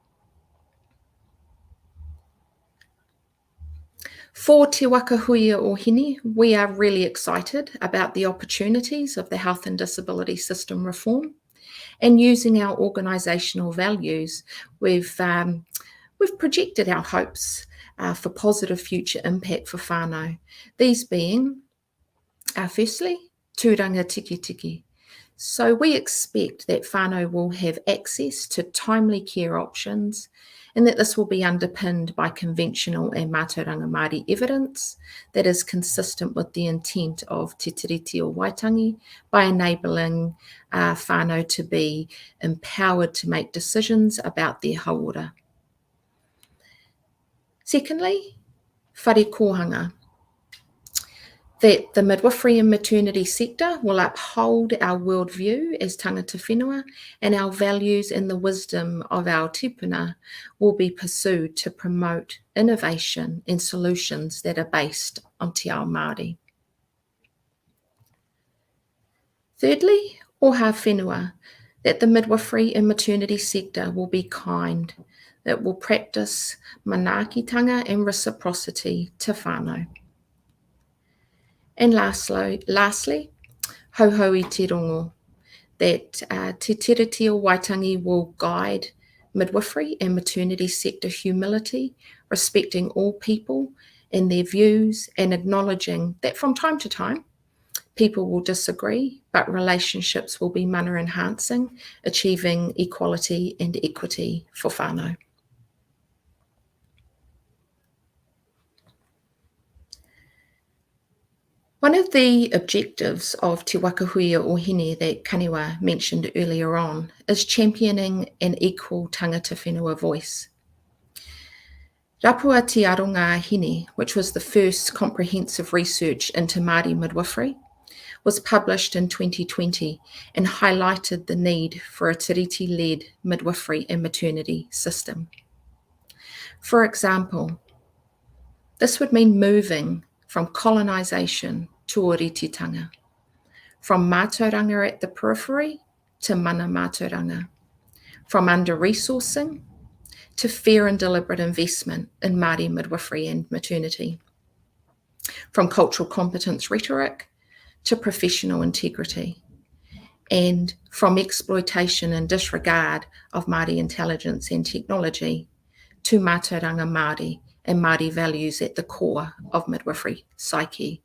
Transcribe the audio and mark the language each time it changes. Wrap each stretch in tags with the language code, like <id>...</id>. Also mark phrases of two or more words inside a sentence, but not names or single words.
<en>For Te Waka Huia o Hine, we are really excited about the opportunities of the health and disability system reform, and using our organisational values, we've projected our hopes for positive future impact for whānau. These being, firstly, tūranga tiki tiki. So we expect that whānau will have access to timely care options and that this will be underpinned by conventional and mātauranga Māori evidence that is consistent with the intent of Te Tiriti o Waitangi by enabling whānau to be empowered to make decisions about their hauora. Secondly,</en> <mi>whare kōhanga,</mi> <en>that the midwifery and maternity sector will uphold our worldview as</en> <mi>tangata whenua,</mi> <en>and our values and the wisdom of our tupuna will be pursued to promote innovation and solutions that are based on</en> <mi>Te Ao Māori.</mi> <en>Thirdly,</en> <mi>oha whenua,</mi> <en>that the midwifery and maternity sector will be kind, that will practice manaakitanga and reciprocity to whānau. And lastly,</en> <mi>hauhau I te rongo,</mi> <en>that Te Tiriti o Waitangi will guide midwifery and maternity sector humility, respecting all people and their views and acknowledging that from time to time, people will disagree, but relationships will be mana enhancing, achieving equality and equity for whānau. One of the objectives of Te Waka Huia o Hine that Kaniwa mentioned earlier on is championing an equal</en> <mi>tangata whenua</mi> <en>voice. Rapua Te Aronga Hine, which was the first comprehensive research into Māori midwifery, was published in 2020 and highlighted the need for a tiriti-led midwifery and maternity system. For example, this would mean moving from colonisation to oretitanga, from mātauranga at the periphery to</en> <mi>mana mātauranga,</mi> <en>from under-resourcing to fair and deliberate investment in Māori midwifery and maternity, from cultural competence rhetoric to professional integrity, and from exploitation and disregard of Māori intelligence and technology to</en> <mi>mātauranga Māori</mi> <en>and Māori values at the core of midwifery psyche.</en>